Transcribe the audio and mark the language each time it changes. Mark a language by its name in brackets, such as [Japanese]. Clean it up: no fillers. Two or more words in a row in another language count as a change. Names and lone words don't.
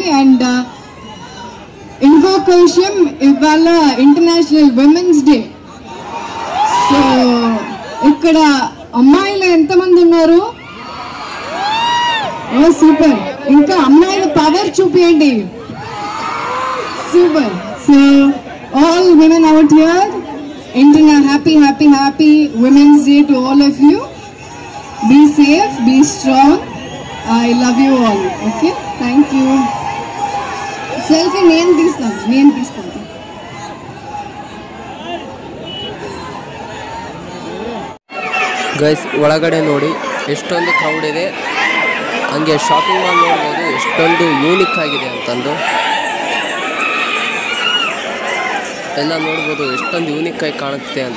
[Telugu] అండ్ ఇంకొక విషయం, ఇవాళ ఇంటర్నేషనల్ విమెన్స్ డే. సో ఇక్కడ అమ్మాయిలు ఎంతమంది ఉన్నారు? ఓ సూపర్. ఇంకా అమ్మాయిల పవర్ చూపియండి. సూపర్. [English] so all women out here, Indian happy Women's Day to all of you. Be safe, be strong. I love you all. Okay, thank you. Selfie [Telugu] నేను తీసుకుంటాను. [Kannada] ಗೈಸ್ ಒಳಗಡೆ ನೋಡಿ ಎಷ್ಟೊಂದು ಕ್ರೌಡ್ ಇದೆ. ಹಂಗೆ ಶಾಪಿಂಗ್ ಮಾಲ್ ನೋಡ್ಬೋದು ಎಷ್ಟೊಂದು ಯೂನಿಕ್ ಆಗಿದೆ ಅಂತಂದು. ಎಲ್ಲ ನೋಡ್ಬೋದು ಎಷ್ಟೊಂದು ಯೂನಿಕ್ ಆಗಿ ಕಾಣುತ್ತೆ ಅಂತ.